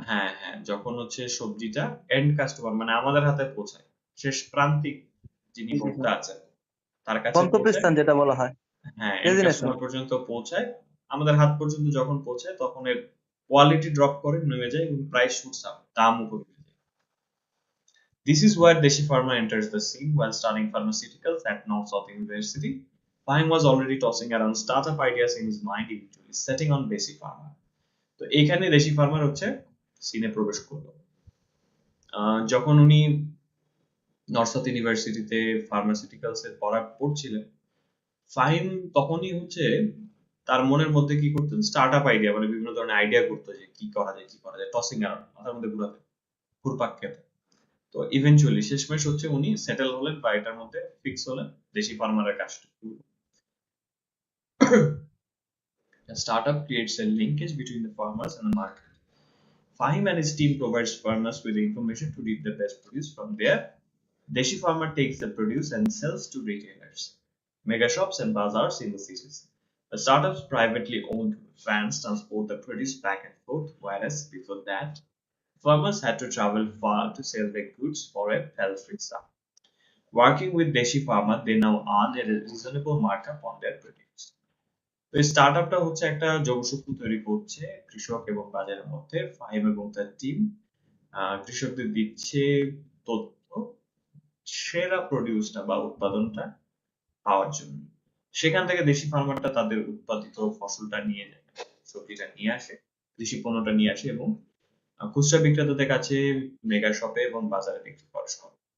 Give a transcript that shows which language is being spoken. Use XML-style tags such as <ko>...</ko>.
<bn>হ্যাঁ হ্যাঁ, যখন হচ্ছে সবজিটা এন্ড কাস্টমার মানে আমাদের হাতে পৌঁছায়, শেষ প্রান্তিক যিনি জি জি জি। ভোক্তা আছেন তার কাছে পৌঁছায়, গন্তব্যস্থান যেটা বলা হয়, হ্যাঁ এন্ড</bn> <en>Destination.</en> <bn>কাস্টমার পর্যন্ত পৌঁছায়, আমাদের হাত পর্যন্ত যখন পৌঁছায় তখন এর কোয়ালিটি ড্রপ করে নেমে যায়, এবং</bn> <en>price shoots up,</en> <bn>দাম উপরে উঠে যায়।</bn> <en>This is where Deshi Pharma enters the scene. While studying pharmaceuticals at North South University, Fahim was already tossing around startup ideas in his mind, eventually setting on Deshi Pharma.</en> <bn>তো এইখানে দেশি farmer হচ্ছে সিনে প্রবেশ করলো। যখন উনি north south ইউনিভার্সিটিতে ফার্মাসিউটিক্যালস এর পড়া পড়ছিলেন, ফাহিম তখনই হচ্ছে তার মনের মধ্যে কি করতেন, স্টার্টআপ আইডিয়া, মানে বিভিন্ন ধরনের আইডিয়া করতো, যে কি করা যায়, টসিং আর মাথার মধ্যে ঘুরাতেন, ঘুরপাক খেতেন। তো ইভেনচুয়ালি শেষমেশ হচ্ছে উনি সেটেল হলেন, বা এটার মধ্যে ফিক্স হলেন, দেশি ফার্মারের কাজটা।</bn> <en>A startup creates a linkage between the farmers and the market. Fahim and his team provides farmers with the information to reap the best produce. From there, Deshi farmer takes the produce and sells to retailers, mega shops and bazaars in the cities. The startup's privately owned vans transport the produce back and forth, whereas before that, farmers had to travel far to sell their goods for a paltry sum. Working with Deshi Pharma, they now earn a reasonable markup on their produce.</en> <bn>তো এই স্টার্টআপটা হচ্ছে একটা যোগসূত্র তৈরি করছে কৃষক এবং বাজারের মধ্যে। ফাহিম এবং তার টিম কৃষকদের দিচ্ছে তথ্য, সেরা প্রডিউসটা বা উৎপাদনটা পাওয়ার জন্য। সেখান থেকে দেশি ফার্মারটা তাদের উৎপাদিত ফসলটা নিয়ে যায়, সবজিটা নিয়ে আসে, কৃষি পণ্যটা নিয়ে আসে, এবং খুচরা বিক্রেতাদের কাছে, মেগা শপে এবং বাজারে বিক্রি করে সব।</bn>